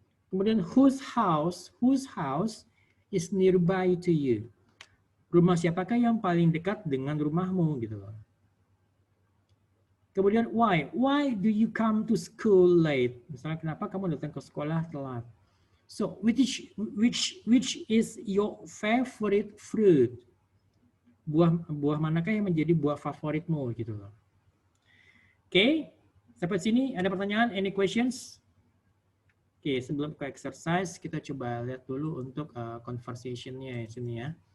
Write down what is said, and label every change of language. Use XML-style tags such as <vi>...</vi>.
<en>Kemudian, whose house is nearby to you?</en> <id>Rumah siapakah yang paling dekat dengan rumahmu? Gitu loh.</id> <en>Kemudian why do you come to school late?</en> <id>Misalnya kenapa kamu datang ke sekolah telat?</id> <en>So which is your favorite fruit?</en> <id>Buah manakah yang menjadi buah favoritmu gitu loh. Oke, sampai sini ada pertanyaan?</id> <en>Any questions?</en> <id>Oke, sebelum ke exercise kita coba lihat dulu untuk conversation-nya di sini ya.</id>